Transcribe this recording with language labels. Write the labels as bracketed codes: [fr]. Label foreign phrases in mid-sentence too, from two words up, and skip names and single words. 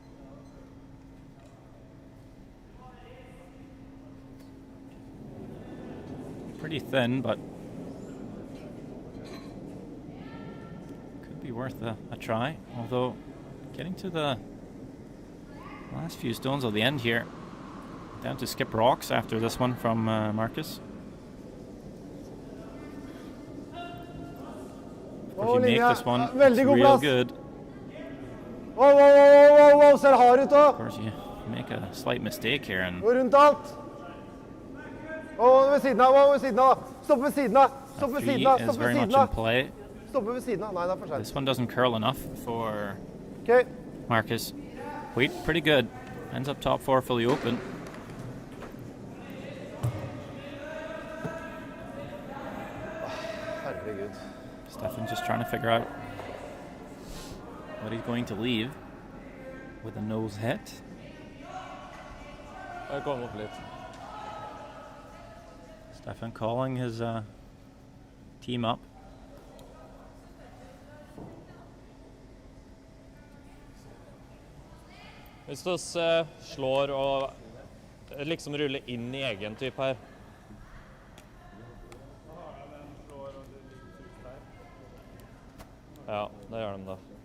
[en] Pretty thin, but could be worth a try. Although, getting to the last few stones of the end here. Down to skip rocks after this one from Marcus. If you make this one, it's [no] Veldig god [en] real [no] plass. [en] good. [no] Wow, ser hard ut [en] Of [no] da. [en] course, you make a slight mistake here, and [no] Gå rundt alt. Ved siden av. Stopp ved siden av. Stopp ved [en] three [no] siden av. [en] is [no] Stopp ved [en] very much [no] siden [en] in [no] av. [en] play. [no] Stoppe ved siden av. Nei, det er for [en] This [no] sent. [en] one doesn't curl enough for Ok. Marcus. Wait, pretty good. Ends up top 4 fully open. [no] Herregud. [en] Stefan just trying to figure out what he's going to leave with a nose hit. [no] Jeg kommer opp litt. [en] Stefan calling his team up. [no] Hvis du slår og liksom ruller inn i egen typ her. Ja, det gjør de da.